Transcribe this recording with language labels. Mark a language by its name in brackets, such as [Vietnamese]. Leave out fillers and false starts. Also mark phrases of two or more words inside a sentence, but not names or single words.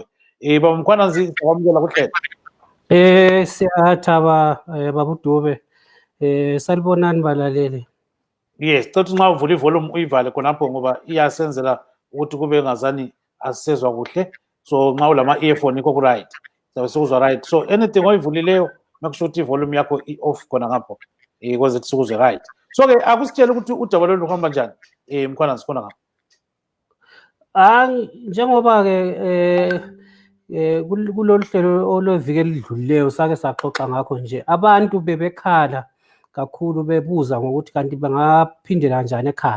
[North Ndebele] Baba Mkwananzi sikwamukela kuhlelo. Siyathaba baba Dube. Salibonani balaleli. Yes, thothi nxa uvula ivolume uyivale khonapho ngoba iyasenzela ukuthi kube ngazani asisezwa kuhle. So nxa ulama earphone ikho right. Sabe sikuzwa right. So anything oyivulileyo [English] make sure [North Ndebele] ukuthi ivolume yakho i-off khona ngapho ukuze sikuzwe right. So ke akusitshela ukuthi udaba lolu luhamba njani Mkwananzi khona ngapho. Njengoba ke kulolu hlelo oleviki elidlulileyo sake saxoxa ngakho nje abantu bebekhala kakhulu bebuza ngokuthi kanti bangaphindela kanjani ekhaya.